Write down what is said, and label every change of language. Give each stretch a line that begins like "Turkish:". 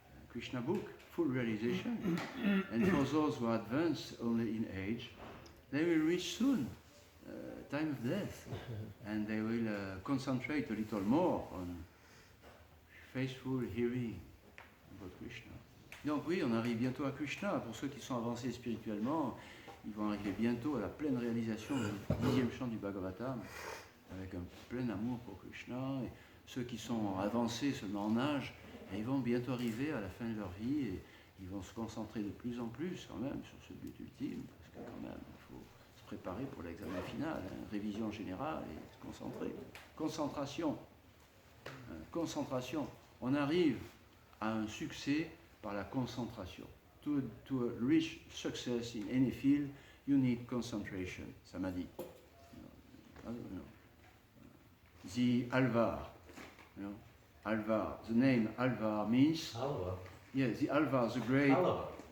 English: Krishna book, full realization. And for those who are advanced only in age, they will reach soon time of death, and they will concentrate a little more on faithful hearing about Krishna.
French: Donc oui, on arrive bientôt à Krishna. Pour ceux qui sont avancés spirituellement, ils vont arriver bientôt à la pleine réalisation du 10e chant du Bhagavatam, avec un plein amour pour Krishna. Et ceux qui sont avancés seulement en âge, ils vont bientôt arriver à la fin de leur vie et ils vont se concentrer de plus en plus quand même sur ce but ultime, parce que quand même, il faut se préparer pour l'examen final, hein, révision générale et se concentrer. Concentration. Concentration. On arrive à un succès par la concentration.
English: To reach success in any field, you need concentration.
Sanskrit: Samadhi.
English: The Alvar. You know, Alvar. The name Alvar means. Alva. Yeah, the Alvar, the great. Alva.